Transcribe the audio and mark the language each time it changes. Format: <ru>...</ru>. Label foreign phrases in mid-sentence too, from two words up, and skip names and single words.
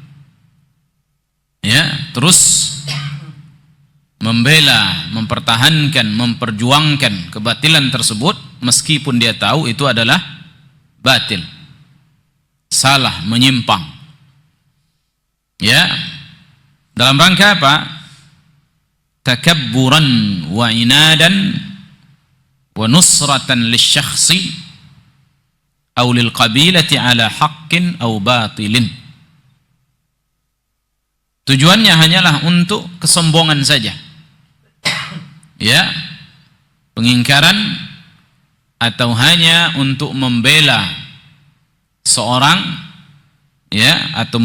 <id>ya, terus membela, mempertahankan, memperjuangkan kebatilan tersebut meskipun dia tahu itu adalah batil, salah, menyimpang, ya, dalam rangka apa?</id> <ar>تكبرا وعنادا ونصرة لشخص أو للقبيلة على حق أو باطل.</ar> <id>Tujuannya hanyalah untuk kesombongan saja, ya, pengingkaran, atau hanya untuk membela seorang, ya, atau</id>